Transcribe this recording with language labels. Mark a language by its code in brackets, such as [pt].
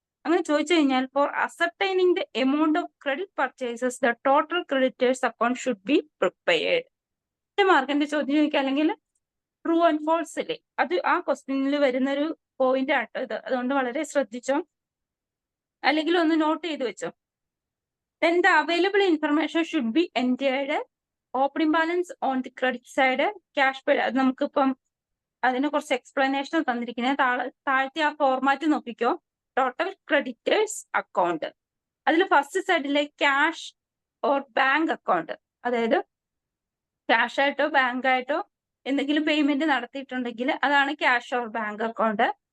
[ml] അങ്ങനെ ചോദിച്ചു കഴിഞ്ഞാൽ [en] For ascertaining the amount of credit purchases the total creditors account should be prepared. [ml] ഒറ്റ മാർക്കിന്റെ ചോദ്യം ചോദിക്കുക, അല്ലെങ്കിൽ ട്രൂ ആൻഡ് ഫോൾസ് ഇല്ലേ, അത് ആ ക്വസ്റ്റ്യനിൽ വരുന്ന ഒരു പോയിന്റ് ആട്ടോ ഇത്. അതുകൊണ്ട് വളരെ ശ്രദ്ധിച്ചോ, അല്ലെങ്കിൽ ഒന്ന് നോട്ട് ചെയ്ത് വെച്ചോ. [en] Then the available information should be entered. Opening balance on the credit side, cash paid. [ml] അത് നമുക്കിപ്പം അതിനെ കുറച്ച് എക്സ്പ്ലനേഷൻ തന്നിരിക്കുന്നത് താഴത്തെ ആ ഫോർമാറ്റ് നോക്കിക്കോ. ടോട്ടൽ ക്രെഡിറ്റേഴ്സ് അക്കൗണ്ട്, അതിൽ ഫസ്റ്റ് സൈഡിലെ ക്യാഷ് ഓർ ബാങ്ക് അക്കൗണ്ട്, അതായത് ക്യാഷ് ആയിട്ടോ ബാങ്ക് ആയിട്ടോ എന്തെങ്കിലും പേയ്മെന്റ് നടത്തിയിട്ടുണ്ടെങ്കിൽ അതാണ് ക്യാഷ് ഓർ ബാങ്ക് അക്കൗണ്ട്.